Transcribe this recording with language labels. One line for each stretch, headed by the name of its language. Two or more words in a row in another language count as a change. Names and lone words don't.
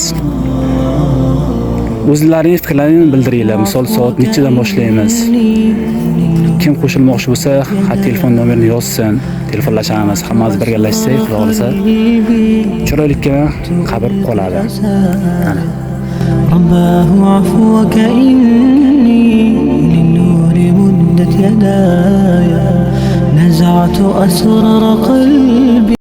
Uzbek: O'zlaringiz fikrlaringizni bildiringlar. Misol soat nechadan boshlaymiz? Kim qo'shilmoqchi bo'lsa, telefon nomerini yozsin, telefonlashamiz. Hammamiz birgalashsak, Xudo xolasa chiroylikka qabr qoladi. Mana.
Arabic: رباه عفوك إني للنور مدت يداي نزعت أسرار قلبي